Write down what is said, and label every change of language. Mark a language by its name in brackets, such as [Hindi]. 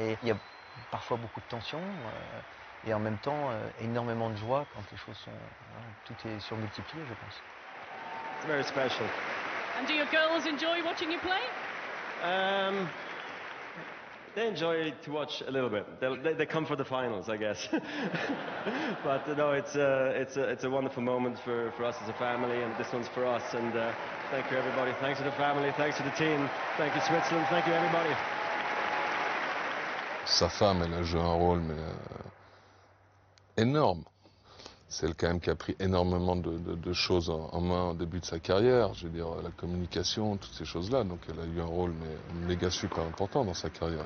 [French] Et il y a parfois beaucoup de tension et en même temps énormément de joie quand les choses sont... tout est surmultiplié, je pense. [English] It's very special. And do your girls enjoy watching you play? They enjoy to watch a little bit. They come for the finals, I guess. But no, it's a wonderful moment for us as a family, and this one's for us. And thank you, everybody. Thanks to the family. Thanks to the team. Thank you, Switzerland. Thank you, everybody. [French] Sa femme, elle a joué un rôle mais énorme. C'est elle quand même qui a pris énormément de choses en main au début de sa carrière. Je veux dire, la communication, toutes ces choses-là. Donc elle a eu un rôle mais méga super important dans sa carrière.